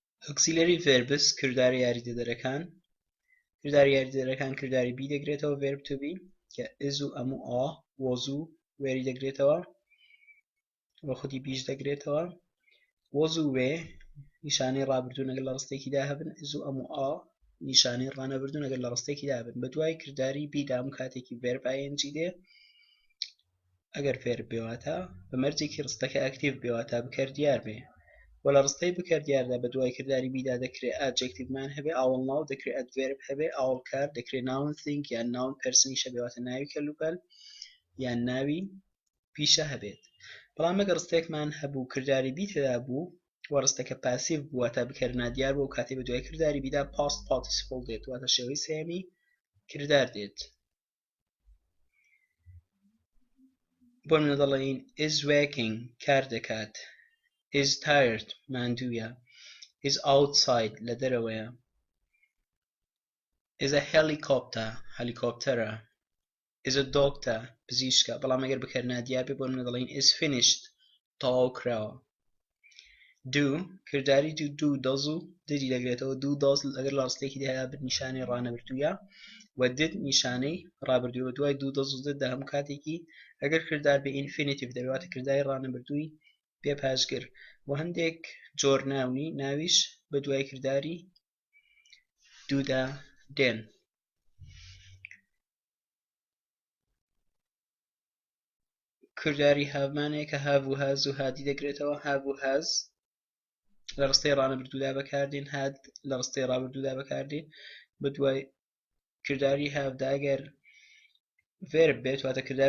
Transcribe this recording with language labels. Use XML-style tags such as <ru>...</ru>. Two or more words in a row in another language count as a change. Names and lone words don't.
<en>auxiliary verbs</en> <ckb>کرداری یاریدەدەرەکان کرداری یاریدەدەرەکان کرداری بی دەگرێتەوە</ckb> <en>verb to be</en> <ckb>کە is و ئەم و ئا was و وێری دەگرێتەوە وە خودی بیش دەگرێتەوە was و وێ نیشانەی ڕابردوون ئەگەر لە ڕستێکیدا هەبن is و ئەم و ئا نیشانەی ڕانەبردوون ئەگەر لە ڕستێکیدا هەبن بە دوای کرداری بیدا هەموو کاتێکی</ckb> <en>verb ing</en> <ckb>دێ ئەگەر verb بێواتە بە مەرجێکی ڕستەکە ئەکتیڤ بێواتە بکەردیار بێ و لە ڕستەی بکەردیاردا بە دوای کرداری بیدا دەکرێت adjectiveمان هەبێ ئاوڵ ناو دەکرێت adverb هەبێ ئاوڵ کار دەکرێت</ckb> <en>noun thing</en> <ckb>یان</ckb> <en>noun person</en> <ckb>یشە بێواتە ناوی کەلوپەل یان ناوی پیشە هەبێت بەڵام ئەگەر ڕستێکمان هەبوو کرداری بی تێدا بوو و ڕستەکە پاسیڤ بوو واتە بکەرنا دیار بوو و کاتێ بە دوای کرداری بیدا</ckb> <en>past participle</en> <ckb>دێت واتە شێوەی سێمی کردار دێت بۆ منە دەڵێن</ckb> <en>is working</en> <ckb>کار دەکات</ckb> <en>is tired</en> <ckb>ماندوویە</ckb> <en>is outside</en> <ckb>لە دەرەوەیە</ckb> <en>is a helicopter</en> <ckb>هەلیکۆپتەرە</ckb> <en>is a doctor</en> <ckb>پزیشکە بەڵام ئەگەر بکەرنا دیار بێ بۆ منە دەڵێن</ckb> <en>is finished</en> <ckb>تەواو کراوە do کرداری</ckb> <en>do does</en> <ckb>و didی دەگرێتەوە</ckb> <en>do does</en> <ckb>ئەگەر لە ڕستێکی داهەیە بن نیشانەی ڕانەبردوویە و did نیشانەی ڕابردووە دوای</ckb> <en>do does</en> <ckb>و did دا هەموو کاتێکی ئەگەر کردار بە infinitive دەبێتە کرداری ڕانەبردووی پێ پاشگر و هەندێک جۆر ناوی ناویش بە دوای کرداری دوودا دێن کرداری هاومانەیە کە have و has و هادی دەگرێتەوە have و has لە ڕستەی ڕانەبردوودا بەکاردێن had لە ڕستەی ڕابردوودا بەکاردێن بە دوای کرداری هاودا ئەگەر verb بێت واتە کردار</ckb>